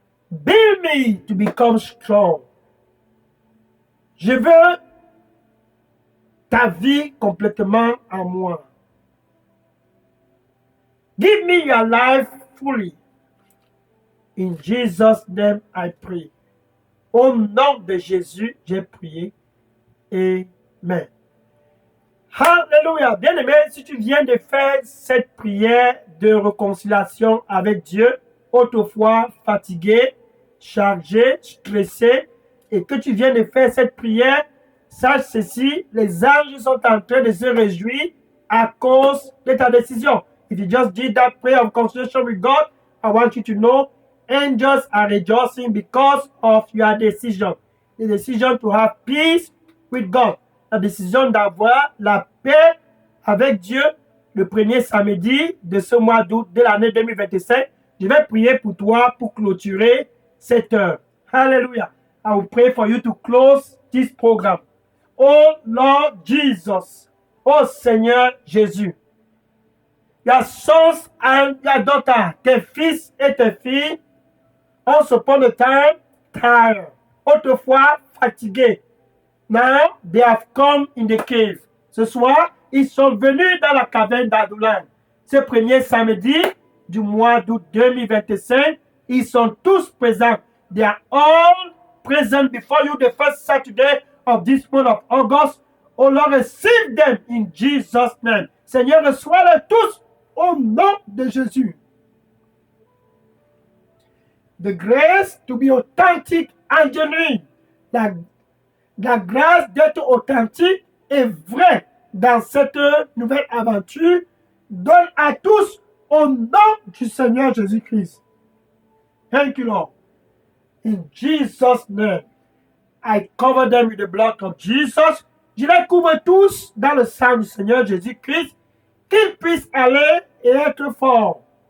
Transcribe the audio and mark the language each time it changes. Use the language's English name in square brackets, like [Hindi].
[English] Build me to become strong. [French] Je veux ta vie complètement en moi. [English] Give me your life fully. In Jesus' name I pray. [French] Au nom de Jésus, j'ai prié. Amen. Hallelujah. Bien-aimé, si tu viens de faire cette prière de réconciliation avec Dieu, autrefois fatigué, chargé, stressé, et que tu viens de faire cette prière, sache ceci, les anges sont en train de se réjouir à cause de ta décision. [English] If you just did that prayer of reconciliation with God, I want you to know, angels are rejoicing because of your decision. The decision to have peace with God. [French] La décision d'avoir la paix avec Dieu le premier samedi de ce mois d'août de l'année 2025. Je vais prier pour toi pour clôturer cette heure. Hallelujah. [English] I will pray for you to close this program. Oh Lord Jesus. [French] Oh Seigneur Jésus. [English] Your sons and your daughters, [French] tes fils et tes filles, [English] once upon a time, tired, [French] autrefois fatigués. [English] Now, they have come in the cave. [French] Ce soir, ils sont venus dans la caverne d'Adullam. Ce premier samedi du mois d'août 2025. Ils sont tous présents. [English] They are all present before you the first Saturday of this month of August. Oh Lord, receive them in Jesus' name. [French] Seigneur, reçois-les tous au nom de Jésus. [English] The grace to be authentic and genuine. [French] La grâce d'être authentique et vrai dans cette nouvelle aventure donne à tous au nom du Seigneur Jésus-Christ. [English] Thank you, Lord. In Jesus' name, I cover them with the blood of Jesus. [French] Je les couvre tous dans le sang du Seigneur Jésus-Christ, qu'ils puissent aller et être forts.